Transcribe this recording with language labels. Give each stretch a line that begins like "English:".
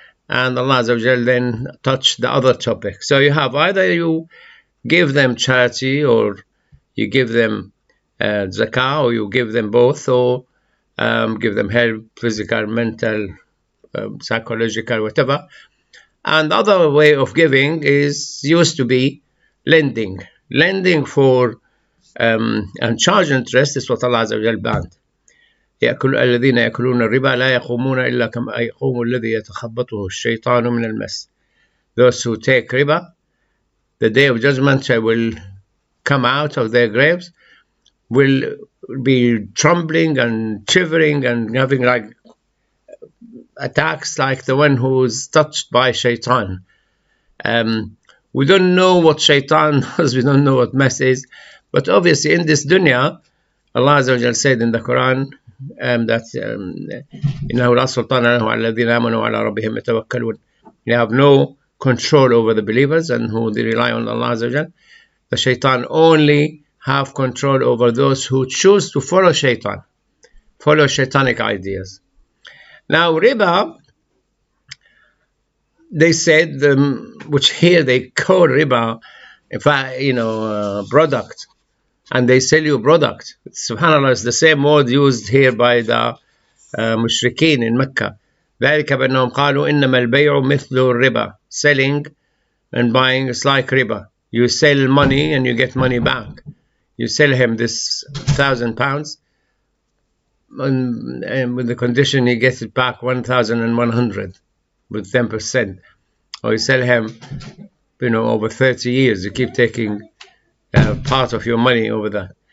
English: And Allah Azza wa Jal then touched the other topic. So you have either you give them charity, or you give them zakah, or you give them both, or give them help, physical, mental, psychological, whatever. And the other way of giving used to be lending. Lending for and charge interest is what Allah Azza wa Jal banned.
Arabic: الذين يأكلون الربا لا يقومون إلا كما يقوم الذي يتخبطه الشيطان من المس.
English: Those who take riba, the day of judgment will come out of their graves, will be trembling and shivering and having like attacks like the one who's touched by shaitan. We don't know what shaitan does, we don't know what mess is, but obviously in this dunya, Allah Azza wa Jal said in the Quran that
Arabic: إنه لا سلطان له على الذين آمنوا وعلى ربهم يتوكلون.
English: They have no control over the believers and who they rely on Allah Azza wa Jal. The shaitan only have control over those who choose to follow shaitan, follow shaitanic ideas. Now riba, they said, which here they call riba, in fact, product, and they sell you product. Subhanallah, it's the same word used here by the mushrikeen in Mecca.
Arabic: ذلك بأنهم قالوا إنما البيع مثل الربا.
English: Selling and buying is like riba. You sell money and you get money back. You sell him this £1,000, and with the condition he gets it back 1,100 with 10%. Or you sell him, over 30 years. You keep taking part of your money over that.